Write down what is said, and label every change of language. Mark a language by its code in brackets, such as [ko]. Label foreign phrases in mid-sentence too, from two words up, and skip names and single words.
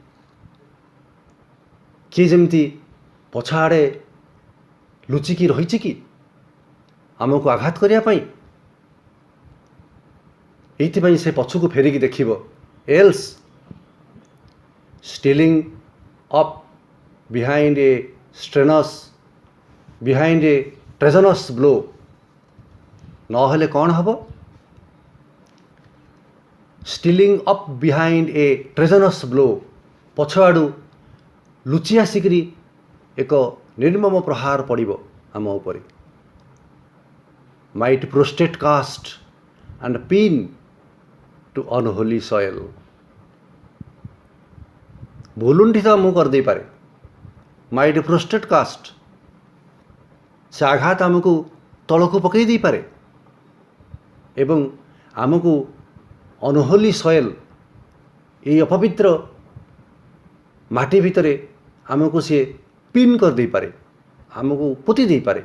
[or] କିଏ ଯେମିତି ପଛ ଆଡ଼େ ଲୁଚିକି ରହିଛି କି ଆମକୁ ଆଘାତ କରିବା ପାଇଁ? ଏଇଥିପାଇଁ ସେ ପଛକୁ ଫେରିକି ଦେଖିବ। [en] else stealing up behind a treasonous blow। [or] ନହେଲେ କ'ଣ ହେବ? [en] stealing up behind a treasonous blow, [or] ପଛଆଡ଼ୁ ଲୁଚି ଆସିକରି ଏକ ନିର୍ମମ ପ୍ରହାର ପଡ଼ିବ ଆମ ଉପରେ। [en] might prostrate cast and pin to unholy soil। [or] ଭୁଲୁଣ୍ଠିତ ଆମକୁ କରିଦେଇପାରେ। [en] might prostrate cast, [or] ସେ ଆଘାତ ଆମକୁ ତଳକୁ ପକାଇ ଦେଇପାରେ ଏବଂ ଆମକୁ [en] unholy soil, [or] ଏହି ଅପବିତ୍ର ମାଟି ଭିତରେ ଆମକୁ ସିଏ ପିନ୍ କରିଦେଇପାରେ, ଆମକୁ ପୋତି ଦେଇପାରେ।